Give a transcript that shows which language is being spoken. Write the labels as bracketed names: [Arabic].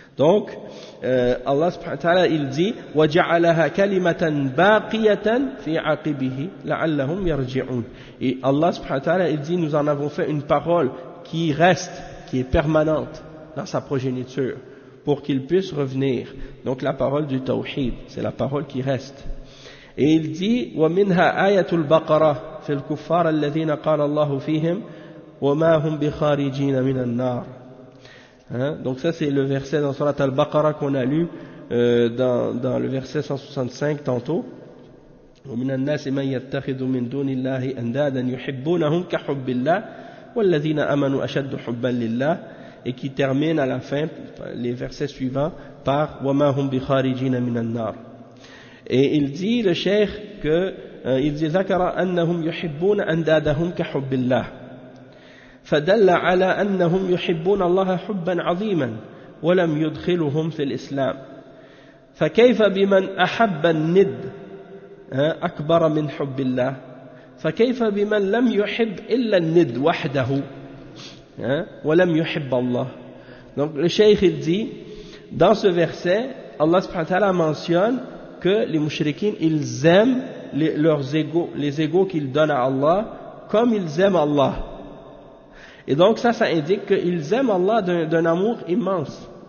[French] Donc, Allah subhanahu wa ta'ala, il dit [Arabic] وَجَعَلَهَا كَلِمَةً بَاقِيَةً فِي عَقِبِهِ لَعَلَّهُمْ يَرْجِعُونَ. [French] Et Allah subhanahu wa ta'ala, il dit, nous en avons fait une parole qui reste, qui est permanente dans sa progéniture, pour qu'il puisse revenir. Donc la parole du tawhid, c'est la parole qui reste. Et il dit [Arabic] وَمِنْهَا آيَةُ الْبَقَرَةِ فِي الْكُفَّارِ الَّذِينَ قَالَ اللَّهُ فِيهِمْ وَمَا هُمْ بِخَارِجِينَ مِنَ النَّارِ. [French] Donc ça c'est le verset dans Surat Al-Baqarah qu'on a lu dans le verset 165 tantôt. [Arabic] وَمِنَ النَّاسِ مَنْ يَتَّخِذُ مِنْ دُونِ اللَّهِ أَنْدَادًا يُحِبُّونَهُمْ كَحُبِّ اللَّهِ وَالَّذِينَ آمَنُوا أَشَدُّ حُبًّا لِلَّهِ, [French] et qui termine à la fin, les versets suivants, par [Arabic] وَمَا هُمْ بِخَارِجِينَ مِنَ النَّارِ. [French] Et il dit, le cheikh, il dit [Arabic] ذَكَرَ أَنَّهُمْ يُحِبُّونَ أَنْدَادَهُمْ كَحُبِّ اللَّهِ فدل على أنهم يحبون الله حبا عظيما ولم يدخلهم في الإسلام فكيف بمن أحب الند أكبر من حب الله فكيف بمن لم يحب إلا الند وحده ولم يحب الله. [French] Donc le cheikh il dit dans ce verset Allah subhanahu wa ta'ala mentionne que les mouchriquins ils aiment leurs égos, les égos qu'ils donnent à Allah comme ils aiment Allah. Et donc ça indique qu'ils aiment Allah d'un amour immense.